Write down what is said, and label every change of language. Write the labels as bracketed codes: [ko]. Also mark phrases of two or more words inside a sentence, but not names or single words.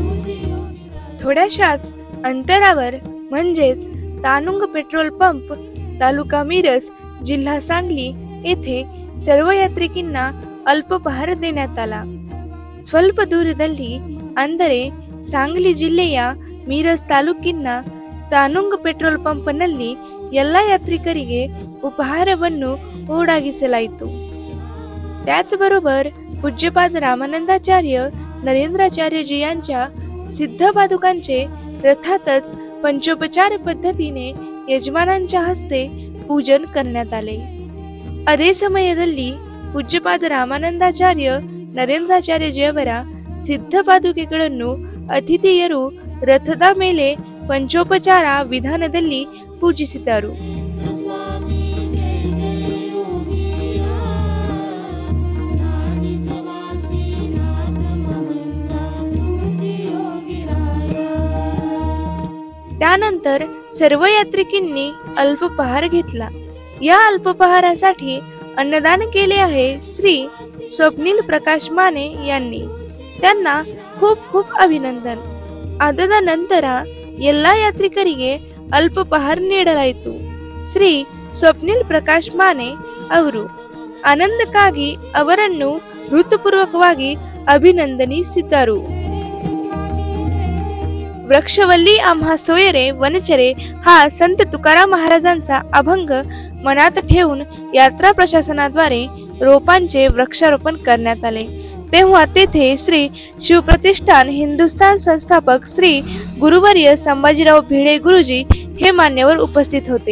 [mr] थोड्याशाच अंतरावर म्हणजेच तानुंग पेट्रोल पंप तालुका मिरज, जिल्हा सांगली येथे सर्व यात्रिकींना अल्पहार देण्यात आला. [kn] ಸ್ವಲ್ಪ ದೂರದಲ್ಲಿ ಅಂದರೆ ಸಾಂಗ್ಲಿ ಜಿಲ್ಲೆಯ ಮಿರಜ್ ತಾಲೂಕಿನ ತಾನುಂಗ್ ಪೆಟ್ರೋಲ್ ಪಂಪ್ನಲ್ಲಿ ಎಲ್ಲ ಯಾತ್ರಿಕರಿಗೆ ಉಪಹಾರವನ್ನು ಓಡಾಗಿಸಲಾಯಿತು. [mr] त्याचबरोबर पूज्यपाद रामानंदाचार्य नरेंद्राचार्यजी यांच्या सिद्ध पादुकांचे रथातच पंचोपचार पद्धतीने यजमानांच्या हस्ते पूजन करण्यात आले. [kn] ಅದೇ ಸಮಯದಲ್ಲಿ ಪೂಜ್ಯಪಾದ ರಾಮಾನಂದಾಚಾರ್ಯ ನರೇಂದ್ರಾಚಾರ್ಯಜಿಯವರ ಸಿದ್ಧ ಪಾದುಕೆಗಳನ್ನು ಅತಿಥಿಯರು ರಥದ ಮೇಲೆ ಪಂಚೋಪಚಾರ ವಿಧಾನದಲ್ಲಿ ಪೂಜಿಸಿದರು. [mr] त्यानंतर सर्व यात्रिकींनी अल्पहार घेतला. या अल्पहारासाठी अन्नदान केले आहे श्री स्वप्नील प्रकाश माने यांनी. त्यांना खूप खूप ಅಭಿನಂದನ್. [kn] ಅದಾದ ನಂತರ ಎಲ್ಲ ಯಾತ್ರಿಕರಿಗೆ ಅಲ್ಪಹಾರ ನೀಡಲಾಯಿತು. ಶ್ರೀ ಸ್ವಪ್ನಿಲ್ ಪ್ರಕಾಶ್ ಮಾನೆ ಅವರು ಆನಂದಕ್ಕಾಗಿ ಅವರನ್ನು ಹೃತ್ಪೂರ್ವಕವಾಗಿ ಅಭಿನಂದನಿಸಿದರು. [mr] वृक्षवल्ली आम्हा सोयरे वनचरे हा संत तुकाराम महाराजांचा अभंग मनात ठेवून यात्रा प्रशासनाद्वारे रोपांचे वृक्षारोपण करण्यात आले. तेव्हा तेथे श्री शिवप्रतिष्ठान हिंदुस्थान संस्थापक श्री गुरुवर्य संभाजीराव भिडे गुरुजी हे मान्यवर उपस्थित होते.